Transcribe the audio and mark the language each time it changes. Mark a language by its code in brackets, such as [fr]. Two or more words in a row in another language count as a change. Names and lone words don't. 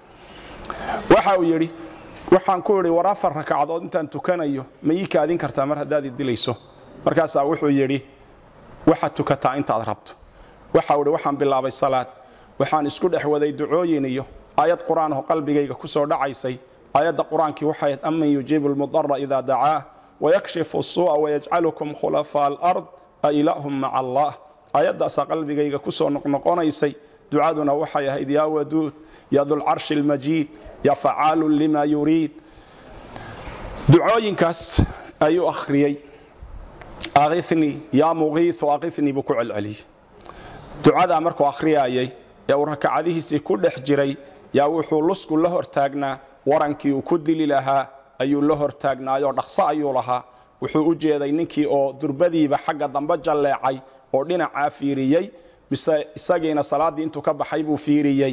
[so] waxa uu yiri waxaan ku yiri war afar rakacadood intaan tukanayo ma ii kaadin kartaa mar hadaad dilayso markaas wuxuu yiri waxa tukataa inta aad rabto waxa uu waxaan bilaabay salaad waxaan isku dhaxwaday ducooyin iyo ayad quraan oo qalbigayga ku soo dhacaysay ayada quraankii waxay [ar] أمن يجيب المضطر إذا دعاه ويكشف السوء ويجعلكم خلفاء الأرض أإله مع الله [so] ayada qalbigayga ku soo noqnoqonaysay ducaduna waxay ahayd [ar] يا ودود يا ذا العرش المجيد يا فعالا لما يريد [so] ducooyinkaas ayuu akhriyay [ar] أغثني يا مغيث وأغثني [so] bi ku'al ali ducada markuu akhriyay ya rakacadihiisi ku dhex jiray yaa wuxuu lusku la hortaagnaa warankii uu ku dili lahaa ayuu la hortaagnaayo dhaqso ayuu lahaa wuxuu u jeeday ninkii oo durbadiiba xagga dambe jaleecay oo dhinaca fiiriyay mise isagiina salaadii intuu ka baxay buu fiiriyay